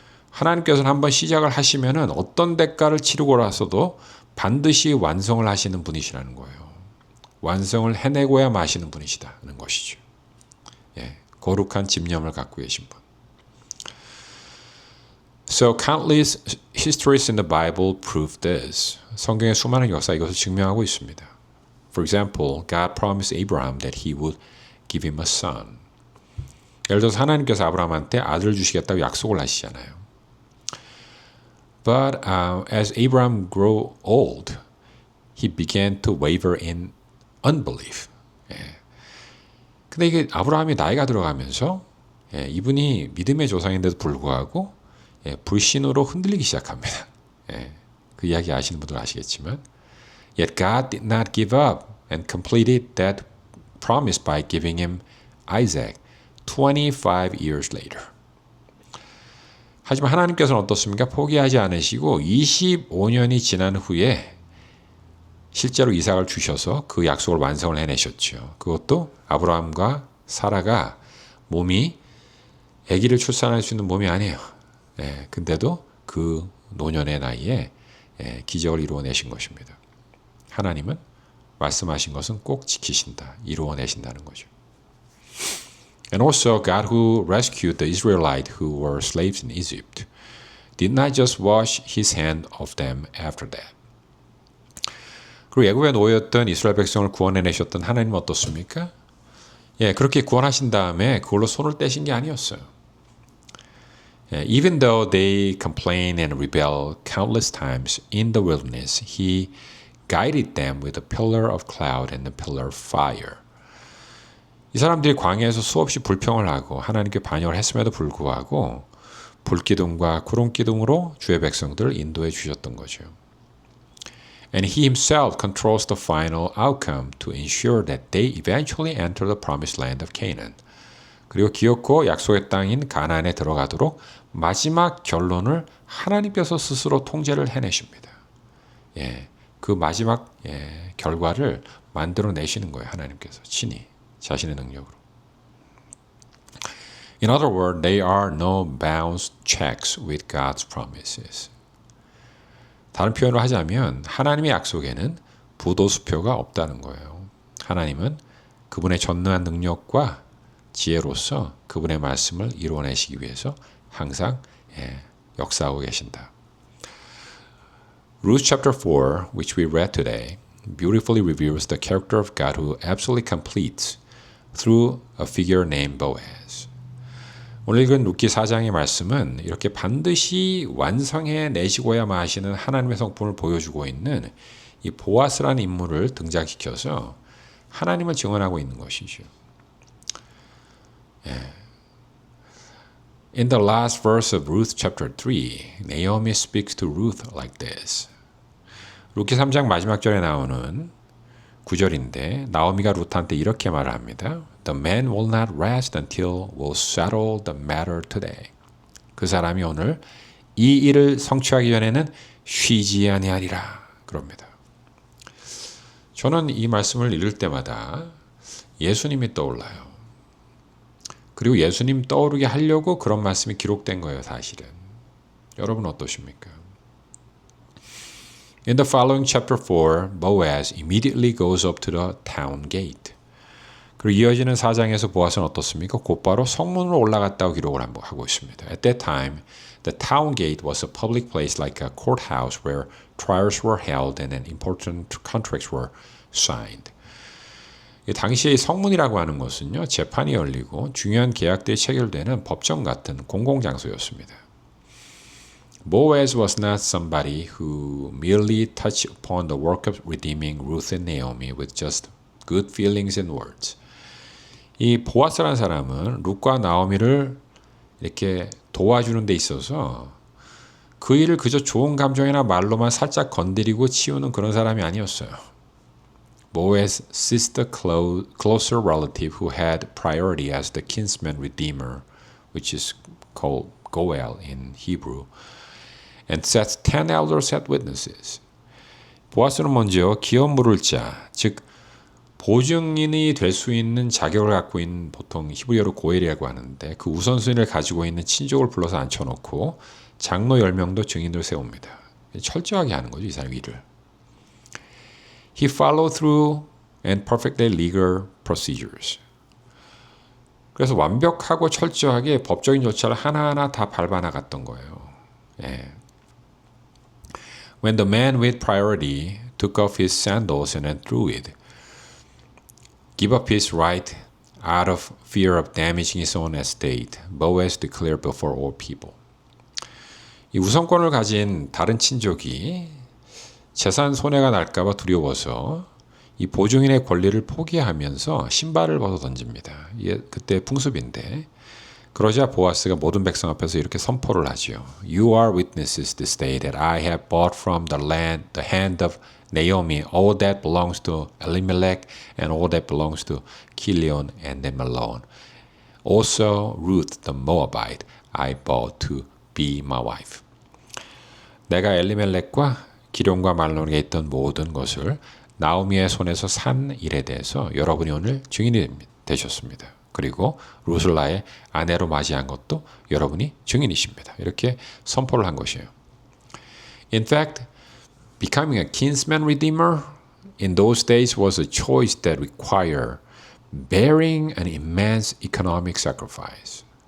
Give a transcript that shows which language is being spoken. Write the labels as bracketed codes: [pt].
[ko] 하나님께서는 한번 시작을 하시면은 어떤 대가를 치르고 나서도 반드시 완성을 하시는 분이시라는 거예요. 완성을 해내고야 마시는 분이시다는 것이죠. 거룩한 집념을 갖고 계신 분. [en] So countless histories in the Bible prove this. [ko] 성경의 수많은 역사 이것을 증명하고 있습니다. [en] For example, God promised Abraham that He would give him a son. [ko] 예를 들어서 하나님께서 아브라함한테 아들을 주시겠다고 약속을 하시잖아요. [en] But as Abraham grew old, he began to waver in unbelief. [ko] 근데 이게 아브라함이 나이가 들어가면서 이분이 믿음의 조상인데도 불구하고 불신으로 흔들리기 시작합니다. 그 이야기 아시는 분들 아시겠지만 [en] Yet God did not give up and completed that promise by giving him Isaac 25 years later. [ko] 하지만 하나님께서는 어떻습니까? 포기하지 않으시고 25년이 지난 후에 실제로 이삭을 주셔서 그 약속을 완성을 해내셨죠. 그것도 아브라함과 사라가 몸이 아기를 출산할 수 있는 몸이 아니에요. 근데도 그 노년의 나이에 기적을 이루어내신 것입니다. 하나님은 말씀하신 것은 꼭 지키신다, 이루어내신다는 거죠. [en] And also God who rescued the Israelites who were slaves in Egypt did not just wash his hand of them after that. [ko] 그리고 애굽에 놓였던 이스라엘 백성을 구원해내셨던 하나님은 어떻습니까? 그렇게 구원하신 다음에 그걸로 손을 떼신 게 아니었어요. [en] Even though they complain and rebel countless times in the wilderness, he guided them with a pillar of cloud and a pillar of fire. [ko] 이 사람들이 광야에서 수없이 불평을 하고 하나님께 반역을 했음에도 불구하고 불기둥과 구름기둥으로 주의 백성들을 인도해 주셨던 거죠. [en] And he himself controls the final outcome to ensure that they eventually enter the promised land of Canaan. [ko] 그리고 기업고 약속의 땅인 가나안에 들어가도록 마지막 결론을 하나님께서 스스로 통제를 해내십니다. 그 마지막 결과를 만들어내시는 거예요. 하나님께서 친히 자신의 능력으로. [en] In other words, they are no bounce checks with God's promises. [ko] 다른 표현으로 하자면 하나님의 약속에는 부도수표가 없다는 거예요. 하나님은 그분의 전능한 능력과 지혜로서 그분의 말씀을 이루어내시기 위해서 항상 역사하고 계신다. [en] Ruth chapter 4, which we read today, beautifully reveals the character of God who absolutely completes through a figure named Boaz. [ko] 오늘 읽은 룻기 4장의 말씀은 이렇게 반드시 완성해 내시고야만 하시는 하나님의 성품을 보여주고 있는 이 보아스라는 인물을 등장시켜서 하나님을 증언하고 있는 것이죠. [en] In the last verse of Ruth chapter 3, Naomi speaks to Ruth like this. [ko] 룻기 3장 마지막 절에 나오는 구절인데 나오미가 루트한테 이렇게 말을 합니다. [en] The man will not rest until we'll settle the matter today. [ko] 그 사람이 오늘 이 일을 성취하기 전에는 쉬지 아니하리라. 그럽니다. 저는 이 말씀을 읽을 때마다 예수님이 떠올라요. 그리고 예수님 떠오르게 하려고 그런 말씀이 기록된 거예요, 사실은. 여러분 어떠십니까? [en] In the following chapter 4, Boaz immediately goes up to the town gate. [ko] 그리고 이어지는 4장에서 보아스는 어떻습니까? 곧바로 성문으로 올라갔다고 기록을 하고 있습니다. [en] At that time, the town gate was a public place like a courthouse where trials were held and important contracts were signed. [ko] 당시의 성문이라고 하는 것은요, 재판이 열리고 중요한 계약들이 체결되는 법정 같은 공공장소였습니다. [en] Boaz was not somebody who merely touched upon the work of redeeming Ruth and Naomi with just good feelings and words. [ko] 이 보아스라는 사람은 룻과 나오미를 이렇게 도와주는 데 있어서 그 일을 그저 좋은 감정이나 말로만 살짝 건드리고 치우는 그런 사람이 아니었어요. [en] Boaz's sister closer relative who had priority as the kinsman redeemer, which is called Goel in Hebrew, and sets 10 elders as witnesses. [ko] 보아스는 먼저 기업 물을 자, 즉 보증인이 될 수 있는 자격을 갖고 있는 보통 히브리어로 고엘이라고 하는데 그 우선순위를 가지고 있는 친족을 불러서 앉혀놓고 장로 10명도 증인을 세웁니다. 철저하게 하는 거죠, 이 사람 일을. [en] He followed through and perfectly legal procedures. [ko] 그래서 완벽하고 철저하게 법적인 절차를 하나하나 다 밟아나갔던 거예요. [en] When the man with priority took off his sandals and threw it, give up his right out of fear of damaging his own estate, Boaz declared before all people. [ko] 이 우선권을 가진 다른 친족이 재산 손해가 날까봐 두려워서 이 보증인의 권리를 포기하면서 신발을 벗어 던집니다. 이게 그때 풍습인데 그러자 보아스가 모든 백성 앞에서 이렇게 선포를 하죠. [en] You are witnesses this day that I have bought from the hand of Naomi all that belongs to Elimelech and all that belongs to Chilion and Mahlon. Also Ruth the Moabite I bought to be my wife. [ko] 내가 엘리멜렉과 기룡과 말론에 있던 모든 것을 나오미의 손에서 산 일에 대해서 여러분이 오늘 증인이 되셨습니다. 그리고 룻을 나의 아내로 맞이한 것도 여러분이 증인이십니다. 이렇게 선포를 한 것이에요. [en] In fact, becoming a kinsman redeemer in those days was a choice that required bearing an immense economic sacrifice.